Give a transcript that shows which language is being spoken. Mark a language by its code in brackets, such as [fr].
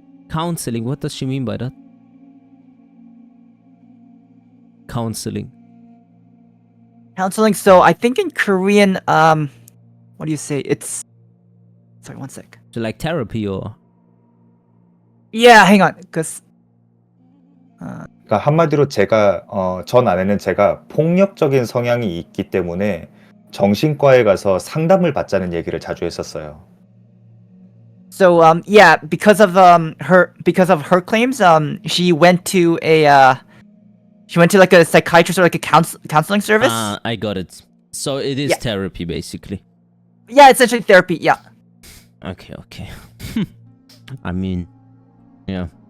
[en] Counseling, what does she mean by that? Counseling. Counseling. So I think in Korean, what do you say? Sorry, one sec. So like therapy or Yeah, hang on. Cause [ko] 그러니까 한마디로 제가 전 아내는 제가 폭력적인 성향이 있기 때문에 정신과에 가서 상담을 받자는 얘기를 자주 했었어요. [en] so yeah, because of her claims, she went to like a psychiatrist or like a counseling service. Ah, I got it. So it is Yeah. therapy, basically. Yeah, essentially therapy. Yeah. Okay. I mean, yeah.